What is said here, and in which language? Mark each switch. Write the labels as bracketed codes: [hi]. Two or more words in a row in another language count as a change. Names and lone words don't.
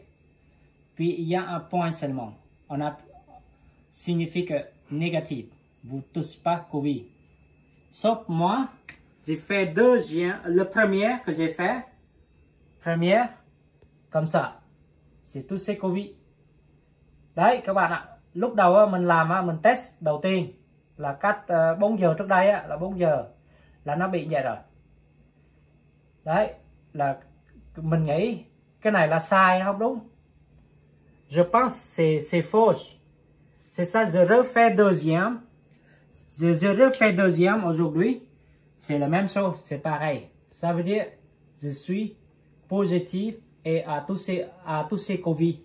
[fr] Puis il y a un point seulement. Signifie que négatif. Vous ne touchez pas Covid. Sauf moi, j'ai fait deuxième. Le premier que j'ai fait, première, comme ça. C'est tous ces Covid. [vi] Đấy các bạn ạ. Lúc đầu mình làm, mình test đầu tiên là cách 4 giờ trước đây là 4 giờ. Là nó bị vậy rồi. Đấy, là mình nghĩ cái này là sai, không đúng. [fr] Je pense c'est faux. C'est ça, je refais deuxième. Je refais deuxième aujourd'hui. C'est la même chose, c'est pareil. Ça veut dire je suis positif et à tous ces Covid.